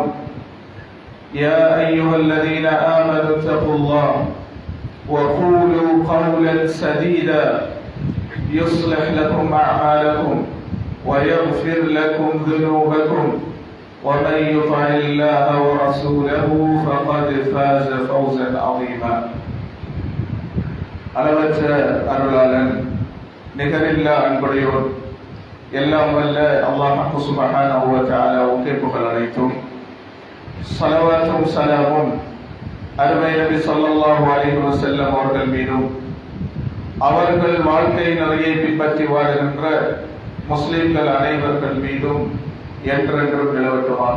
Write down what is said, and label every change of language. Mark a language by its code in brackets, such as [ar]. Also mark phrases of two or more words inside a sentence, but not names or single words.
[ar] يا أيها الذين آمنوا اتقوا الله وقولوا قولا سديدا يصلح لكم أعمالكم ويغفر لكم ذنوبكم ومن يطع الله ورسوله فقد فاز فوزا عظيما. [ta] அளவற்ற அருளாளன் நிகரில்லா அன்புடையோர் எல்லாம் வல்ல அல்லாஹ் [ar] سبحانه وتعالى [ta] புகழ் அனைத்தும் ஸலவாத்தும் ஸலாமும் அருமை நபி [ar] صلى الله عليه وسلم [ta] அவர்கள் மீதும் அவர்கள் வாழ்க்கை நெறியை பின்பற்றி வாழ்கின்ற முஸ்லிம்கள் அனைவர்கள் மீதும் என்றென்றும் நிலவட்டுமாக.